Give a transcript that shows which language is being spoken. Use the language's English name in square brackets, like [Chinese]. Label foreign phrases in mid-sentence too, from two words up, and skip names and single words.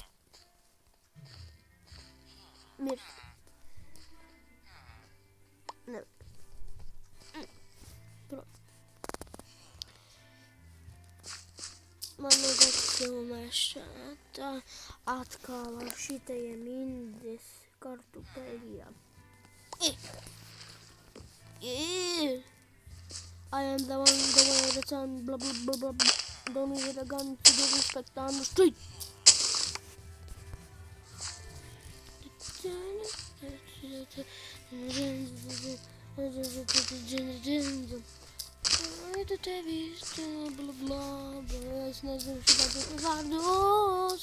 [Latvian] Mirst. Nevar. Man vajag filmēšana tā atkal ar šitajiem indis kartupeļiem. [English] I am the one, the way the sun, blah, blah, blah, blah. Don't need a gun to do respect on the street. [Latvian] Tu tevi bla bla bla, es nezinu šitādos vārdos.